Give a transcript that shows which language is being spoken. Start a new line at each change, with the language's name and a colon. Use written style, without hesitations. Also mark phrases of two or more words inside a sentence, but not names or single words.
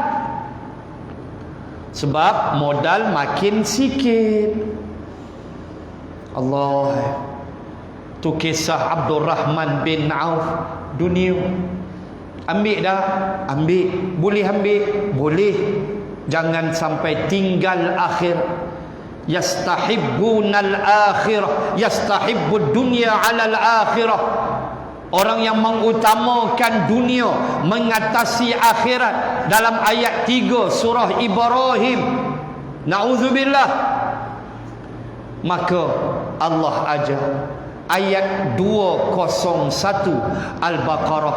Malay: Sebab modal makin sikit. Allah. Tu kisah Abdurrahman bin Auf. Dunia ambil dah, ambil. Boleh ambil, boleh. Jangan sampai tinggal akhir.
Arabic: يستحبون الآخرة، يستحب الدنيا على الآخرة.
Malay: Orang yang mengutamakan dunia mengatasi akhirat. Dalam ayat 3 surah Ibrahim, na'udzubillah, maka Allah ajar ayat 201 Al-Baqarah.